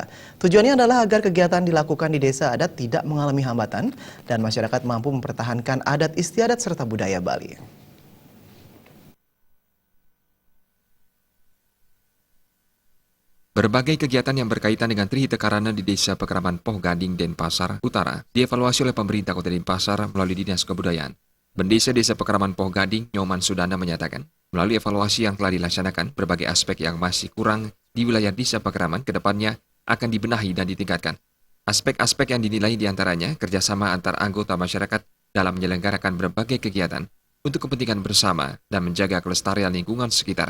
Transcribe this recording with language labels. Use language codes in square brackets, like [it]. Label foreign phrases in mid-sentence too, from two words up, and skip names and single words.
[id] Tujuannya adalah agar kegiatan dilakukan di desa adat tidak mengalami hambatan dan masyarakat mampu mempertahankan adat istiadat serta budaya Bali. Berbagai kegiatan yang berkaitan dengan Trihita Karana di Desa Pekraman Poh Gading, Denpasar Utara dievaluasi oleh pemerintah Kota Denpasar melalui Dinas Kebudayaan. Pendesa Desa Pekraman Poh Gading, Nyoman Sudana menyatakan, melalui evaluasi yang telah dilaksanakan, berbagai aspek yang masih kurang di wilayah Desa Pekraman ke depannya akan dibenahi dan ditingkatkan. Aspek-aspek yang dinilai diantaranya kerjasama antar anggota masyarakat dalam menyelenggarakan berbagai kegiatan untuk kepentingan bersama dan menjaga kelestarian lingkungan sekitar.